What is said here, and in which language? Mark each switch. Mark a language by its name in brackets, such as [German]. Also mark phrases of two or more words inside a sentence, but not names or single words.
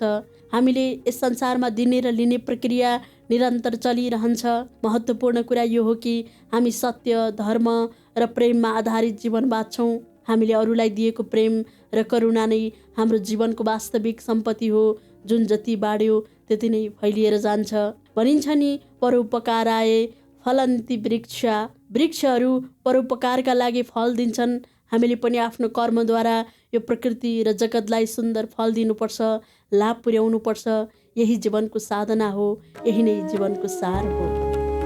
[Nepali] हामीले यस संसारमा दिने र लिने प्रक्रिया निरन्तर चलिरहन्छ। महत्त्वपूर्ण कुरा यो हो कि हामी सत्य, धर्म र प्रेममा आधारित जीवन बाँच्छौँ। हामीले अरूलाई दिएको प्रेम र करुणा नै हाम्रो जीवनको वास्तविक सम्पत्ति हो, जुन जति बाँड्यो त्यति नै फैलिएर जान्छ। भनिन्छ नि, [Sanskrit] परोपकाराय फलन्ति वृक्षा। [Nepali] वृक्षहरू परोपकारका लागि फल दिन्छन्। हामीले पनि आफ्नो कर्मद्वारा यो प्रकृति र जगतलाई सुन्दर फल दिनुपर्छ, लाभ पुर्याउनुपर्छ। यही जीवनको साधना हो, यही नै जीवनको सार हो।